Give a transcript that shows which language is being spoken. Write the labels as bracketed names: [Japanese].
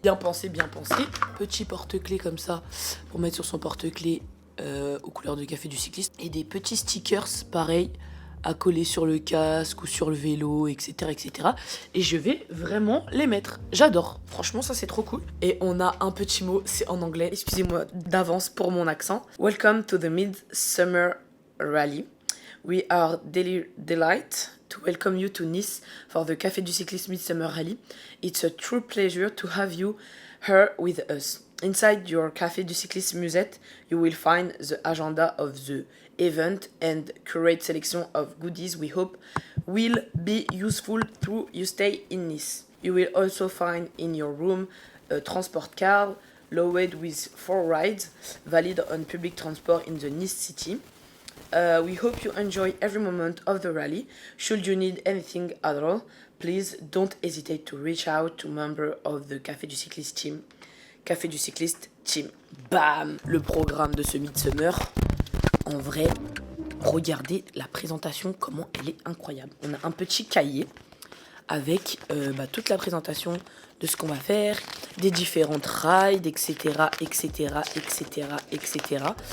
[French] Bien pensé, bien pensé. Petit porte-clés comme ça pour mettre sur son porte-clés aux couleurs de Café du Cycliste. Et des petits stickers, pareil, à coller sur le casque ou sur le vélo, etc., etc. Et je vais vraiment les mettre. J'adore. Franchement, ça, c'est trop cool. Et on a un petit mot, c'est en anglais. Excusez-moi d'avance pour mon accent. [English] Welcome to the Midsummer Rally. We are delighted to welcome you to Nice for the Café du Cycliste Midsummer Rally. It's a true pleasure to have you here with us. Inside your Café du Cycliste Musette, you will find the agenda of the event and curate selection of goodies we hope will be useful through your stay in Nice. You will also find in your room a transport card loaded with 4 rides valid on public transport in the Nice city. We hope you enjoy every moment of the rally. Should you need anything at all, please don't hesitate to reach out to member of the Café du Cycliste team. [French] Café du Cycliste team. Bam! Le programme de ce Midsummer. En vrai, regardez la présentation, comment elle est incroyable. On a un petit cahier avec toute la présentation de ce qu'on va faire, des différentes rides, etc., etc., etc., etc.